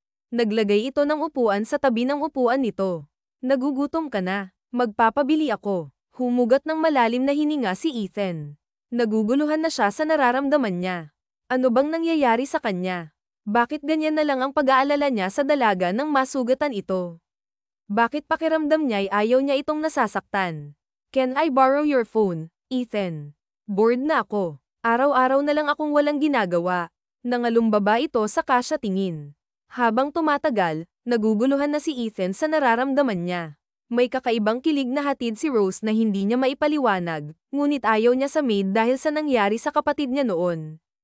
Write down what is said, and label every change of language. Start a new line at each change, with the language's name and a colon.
Filipino: Naglagay ito ng upuan sa tabi ng upuan nito. Nagugutom ka na, magpapabili ako. Humugat ng malalim na hininga si Ethan. Naguguluhan na siya sa nararamdaman niya. Ano bang nangyayari sa kanya? Bakit ganyan na lang ang pag-aalala niya sa dalaga nang masugatan ito? Bakit pakiramdam niya ay ayaw niya itong nasasaktan?
English: Can I borrow your phone, Ethan?
Filipino: Bored na ako. Araw-araw na lang akong walang ginagawa. Nangalumbaba ito sa kasya tingin. Habang tumatagal, naguguluhan na si Ethan sa nararamdaman niya. May kakaibang kilig na hatid si Rose na hindi niya maipaliwanag, ngunit ayaw niya sa maid dahil sa nangyari sa kapatid niya noon.